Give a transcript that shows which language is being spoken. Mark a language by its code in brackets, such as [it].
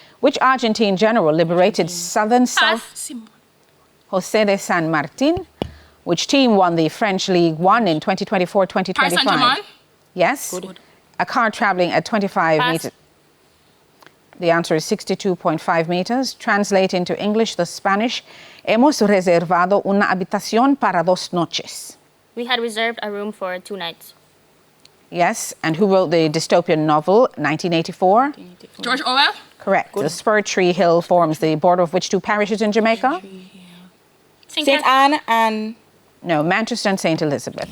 [en] Which Argentine general liberated southern South? José de San Martín. Which team won the French League One in 2024-2025? Paris Saint-Germain. Yes. Good. A car traveling at 25 meters. The answer is 62.5 meters. Translate into English the Spanish. [es] Hemos reservado una habitación para 2 noches. [en] We had reserved a room for 2 nights. Yes. And who wrote the dystopian novel 1984? George Orwell. Correct. The Spur Tree Hill forms the border of which 2 parishes in Jamaica? St. Anne and... No, Manchester and St. Elizabeth.